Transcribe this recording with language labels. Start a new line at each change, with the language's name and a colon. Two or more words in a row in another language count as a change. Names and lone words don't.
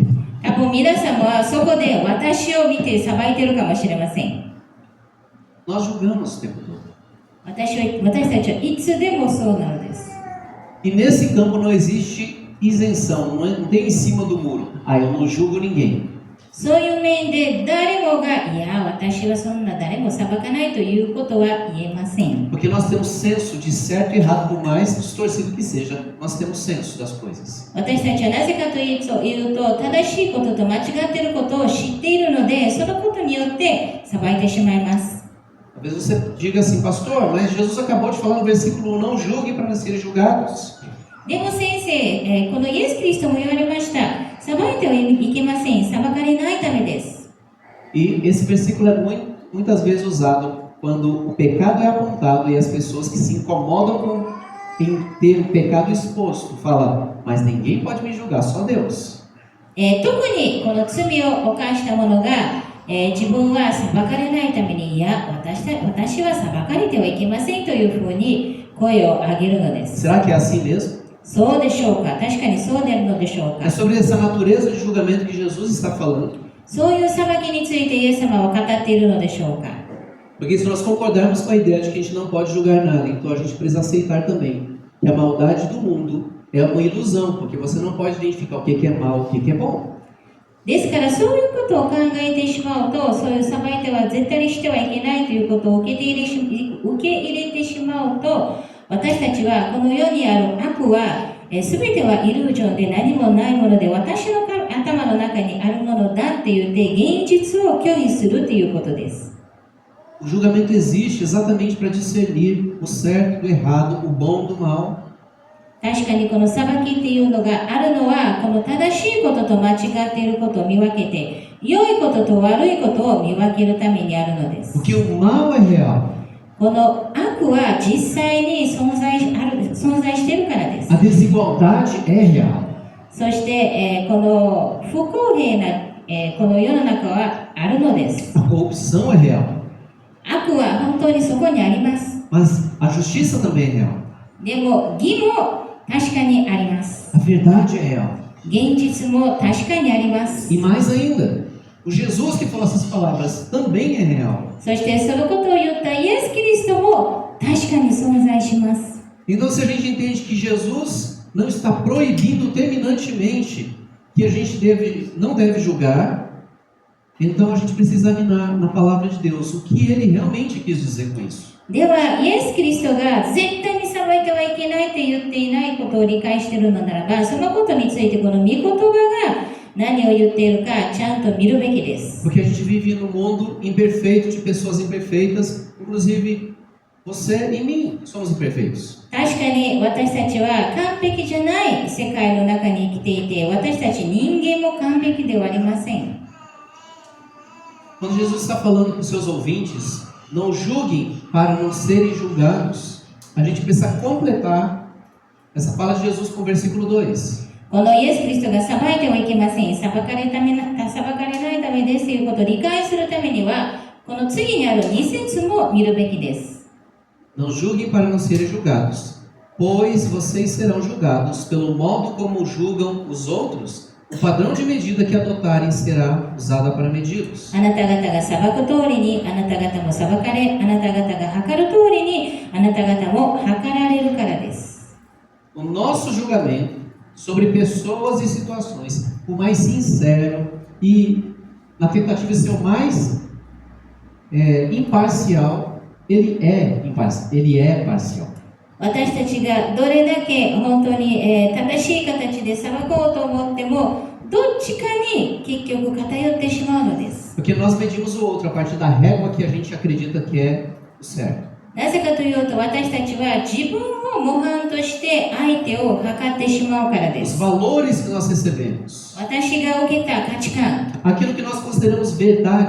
Japanese: 多分皆様はそこで私を見て裁いているかもしれません。
Portuguese: Nós julgamos o tempo todo.
Japanese: 私たちはいつでもそうなのです。
Portuguese: E nesse campo não existe isenção, não tem em cima do muro. Ah, eu não julgo ninguém.
Japanese: そういう面で誰もが、いや、私はそんな誰も裁かないということは言えません。
Portuguese: Porque nós temos senso de certo e errado, por mais distorcido que seja, nós temos senso das coisas.
Japanese: 私たちはなぜかというと、正しいことと間違っていることを知っているので、そのことによって裁いてしまいます。
Portuguese: Talvez você diga assim, pastor, mas Jesus acabou de falar no versículo 1, não julgue para não serem julgados.
Japanese: でも先生、このイエス・キリストも言われました。裁いてはいけません。裁かれないためです。
Portuguese: E esse versículo é muitas vezes usado quando o pecado é apontado e as pessoas que se incomodam em ter o pecado exposto falam, mas ninguém pode me julgar, só Deus.
Japanese: 特にこの罪を犯した者が、自分は裁かれないために、いや、私は裁かれてはいけませんというふうに声を上げるのです。
Portuguese: Será que é assim mesmo?
Japanese: そうでしょうか。確かにそうであるのでしょう
Portuguese: É
Japanese: か。
Portuguese: sobre essa natureza de julgamento que Jesus está falando.
Japanese: そういう裁きについてイエス様は語っているのでしょうか。
Portuguese: Porque se nós concordarmos com a ideia de que a gente não pode julgar nada, então a gente precisa aceitar também que a maldade do mundo é uma ilusão, porque você não pode identificar o que é mal, o que é bom.
Japanese: ですからそういうことを考えてしまうと、そういう裁いては絶対にしてはいけないということを受け入れてしまうと、私たちはこの世にある悪は全てはイルージョンで何もないもので、私の頭の中にあるものだって言って現実を拒否するということです。
Portuguese: O julgamento existe exatamente para discernir o certo do errado, o bom do mal.
Japanese: 確かにこの裁きっていうのがあるのは、この正しいことと間違っていることを見分けて、良いことと悪いことを見分けるためにあるのです。
Portuguese: Porque o mal é real.
Japanese: この悪は実際に存在しているからです。
Portuguese: A desigualdade é real.
Japanese: そして、この不公平な、この世の中はあるのです。
Portuguese: A corrupção é real.
Japanese: 悪は本当にそこにあります。
Portuguese: Mas a justiça também é real.
Japanese: でも義も確かにあります。
Portuguese: A verdade é real.
Japanese: 現実も確かにあります。
Portuguese: E mais ainda, o Jesus que falou essas palavras também é real.
Japanese: そしてそのことを言ったイエス・キリストも確かに存在します。
Portuguese: Então, se a gente entende que Jesus não está proibindo terminantemente que a gente não deve julgar, então a gente precisa examinar na palavra de Deus o que ele realmente quis dizer com isso.
Japanese: では、イエス・キリストが絶対に裁いてはいけないと言っていないことを理解しているのならば、そのことについてこの御言葉が何を言っているかちゃんと見るべきです。
Portuguese: Porque a gente vive num mundo imperfeito, de pessoas imperfeitas, inclusive você e mim somos imperfeitos.
Japanese: 確かに私たちは完璧じゃない世界の中に生きていて、私たち人間も完璧ではありません。
Portuguese: Quando Jesus está falando com seus ouvintes, não julguem para não serem julgados, a gente precisa completar essa fala de Jesus com o versículo 2.
Japanese: このイエス・キリストが裁いてはいけません。裁かれないためですということを理解するためには、この次にある2節も見るべきです。
Portuguese: Não julguem para não serem julgados, pois vocês serão julgados pelo modo como julgam os outros. O padrão de medida que adotarem será usada para medi-los.
Japanese: あなた方が裁く通りにあなた方も裁かれ、あなた方が測る通りにあなた方も測られるからです。
Portuguese: O nosso julgamento sobre pessoas e situações, o mais sincero e na tentativa de ser o mais imparcial, ele é parcial.
Japanese: 私たちがどれだけ本当に、正しい形で裁こうと思っても、どっちかに結局偏ってしまうのです。
Portuguese: Porque nós medimos o outro a partir da régua que a gente acredita que é o certo.
Japanese: なぜかというと、私たちは自分を模範として相手を測ってしまうからで
Portuguese: Os
Japanese: す。
Portuguese: valores que nós recebemos,
Japanese: 私が受けた価値観、
Portuguese: aquilo que nós consideramos verdade,